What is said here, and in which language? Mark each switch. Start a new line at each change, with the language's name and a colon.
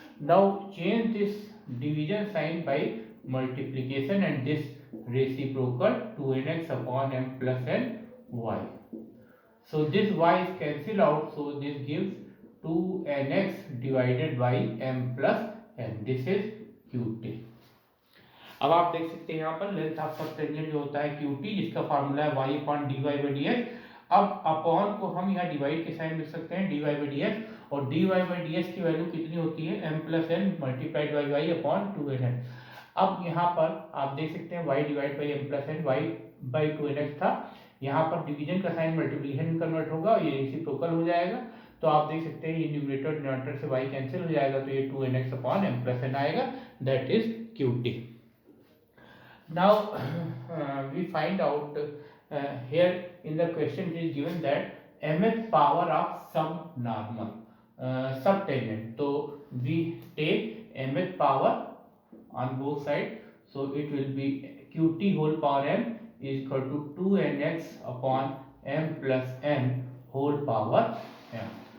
English: Now change this division sign by multiplication and this reciprocal 2nx upon m plus n y. So this y is cancelled out, so this gives 2nx divided by m plus n. This is QT.
Hindi: अब आप देख सकते हैं यहाँ पर length of सब tangent जो होता है QT, जिसका फार्मूला है y upon dy by dx. अब अपॉन को हम यहाँ डिवाइड के साइन लिख सकते हैं dy by dx, और dy by dx की वैल्यू कितनी होती है m plus n multiplied by y upon 2nx. अब यहाँ पर आप देख सकते हैं y divide by m plus n, y by 2nx था, यहाँ पर डिवीजन का साइन मल्टीप्लिकेशन में कन्वर्ट होगा और ये रेसिप्रोकल हो जाएगा. तो आप देख सकते हैं ये न्यूमरेटर डिनोमिनेटर से y कैंसिल हो जाएगा, तो ये 2nx upon m plus n आएगा.
English: That is QT. Now we find out here in the question it is given that mth power of subnormal subtangent. So we take mth power on both sides, so it will be QT whole power m is equal to 2nx upon m plus n whole power m.